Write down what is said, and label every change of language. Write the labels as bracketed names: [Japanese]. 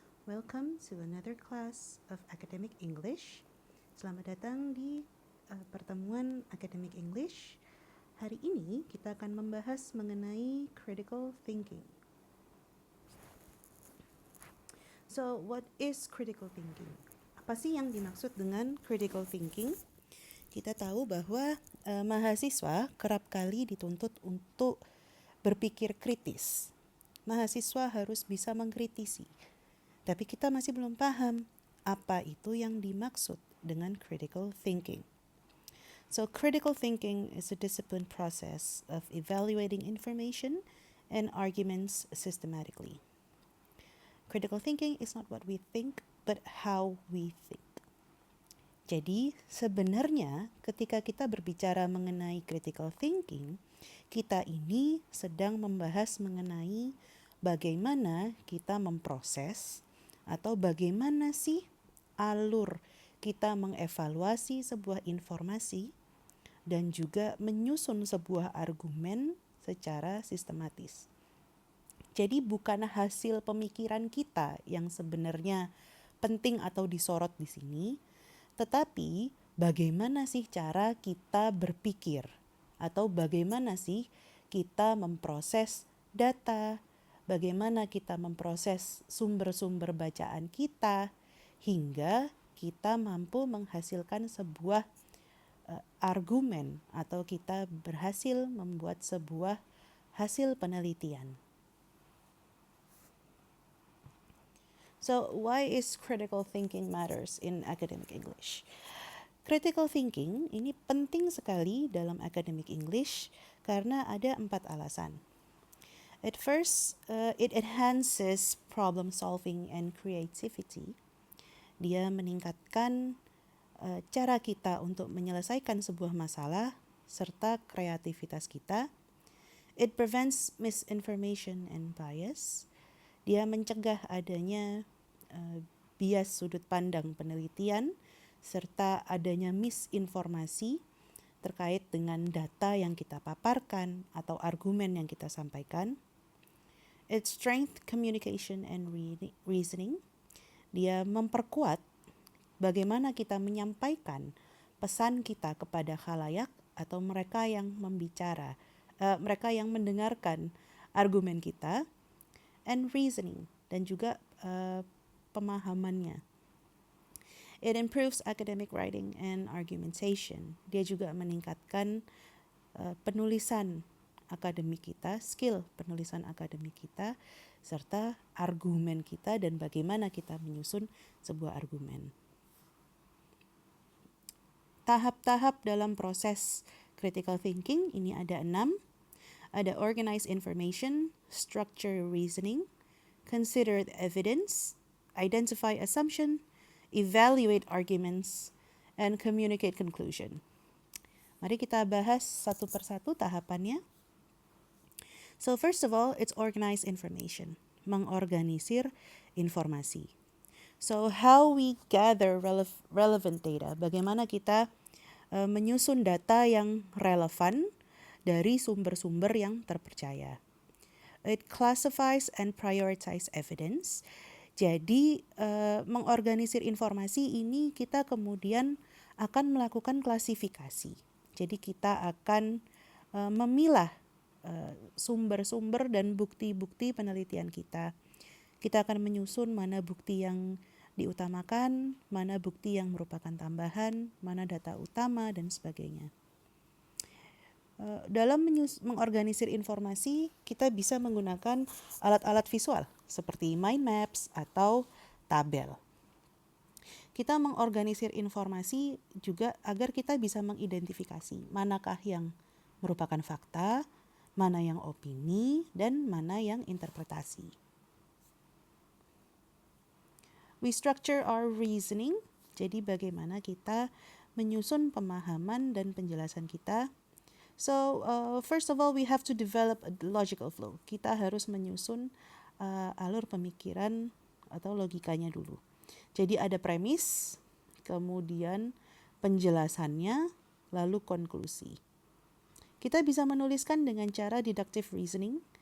[English] Welcome to another class of academic English. [Indonesian] Selamat datang di pertemuan academic English. Hari ini kita akan membahas mengenai critical thinking. [English] So, what is critical thinking? [Indonesian] Apa sih yang dimaksud dengan critical thinking? Kita tahu bahwa mahasiswa kerap kali dituntut untuk berpikir kritis. Mahasiswa harus bisa mengkritisi. Tapi kita masih belum paham apa itu yang dimaksud dengan critical thinking. [English] So critical thinking is a disciplined process of evaluating information and arguments systematically. Critical thinking is not what we think, but how we think. [Indonesian] Jadi sebenarnya ketika kita berbicara mengenai critical thinking, kita ini sedang membahas mengenai bagaimana kita memproses atau bagaimana sih alur kita mengevaluasi sebuah informasi dan juga menyusun sebuah argumen secara sistematis. Jadi bukan hasil pemikiran kita yang sebenarnya penting atau disorot di sini, tetapi bagaimana sih cara kita berpikir atau bagaimana sih kita memproses data, bagaimana kita memproses sumber-sumber bacaan kita hingga kita mampu menghasilkan sebuah argumen atau kita berhasil membuat sebuah hasil penelitian. [English] So, why is critical thinking matters in academic English? [Indonesian] Critical thinking ini penting sekali dalam academic English karena ada 4 alasan. [English] At first, it enhances problem solving and creativity. [Indonesian] Dia meningkatkan cara kita untuk menyelesaikan sebuah masalah serta kreativitas kita. [English] It prevents misinformation and bias. [Indonesian] Dia mencegah adanya bias sudut pandang penelitian serta adanya misinformasi terkait dengan data yang kita paparkan atau argumen yang kita sampaikan. [English] It strengthens communication and reasoning. [Indonesian] Dia memperkuat bagaimana kita menyampaikan pesan kita kepada khalayak atau mereka yang mereka yang mendengarkan argumen kita. [English] And reasoning, [Indonesian] dan juga pemahamannya. [English] It improves academic writing and argumentation. [Indonesian] Dia juga meningkatkan penulisan akademik kita, skill penulisan akademik kita, serta argumen kita dan bagaimana kita menyusun sebuah argumen. Tahap-tahap dalam proses critical thinking ini ada 6. [English] Ada organize information, structure reasoning, consider the evidence, identify assumption, evaluate arguments, and communicate conclusion. [Indonesian] Mari kita bahas satu persatu tahapannya. [English] So first of all, it's organize information, [Indonesian] mengorganisir informasi. [English] So how we gather relevant data, [Indonesian] bagaimana kita menyusun data yang relevan dari sumber-sumber yang terpercaya. [English] It classifies and prioritize evidence. [Indonesian] Jadi mengorganisir informasi ini kita kemudian akan melakukan klasifikasi. Jadi kita akan memilah sumber-sumber dan bukti-bukti penelitian kita. Kita akan menyusun mana bukti yang diutamakan, mana bukti yang merupakan tambahan, mana data utama, dan sebagainya. Dalam mengorganisir informasi, kita bisa menggunakan alat-alat visual seperti mind maps atau tabel. Kita mengorganisir informasi juga agar kita bisa mengidentifikasi manakah yang merupakan fakta, mana yang opini, dan mana yang interpretasi. [English] We structure our reasoning, [Indonesian] jadi bagaimana kita menyusun pemahaman dan penjelasan kita. [English] So, first of all, we have to develop a logical flow. [Indonesian] Kita harus menyusun alur pemikiran atau logikanya dulu. Jadi ada premis, kemudian penjelasannya, lalu konklusi. Kita bisa menuliskan dengan cara deductive reasoning.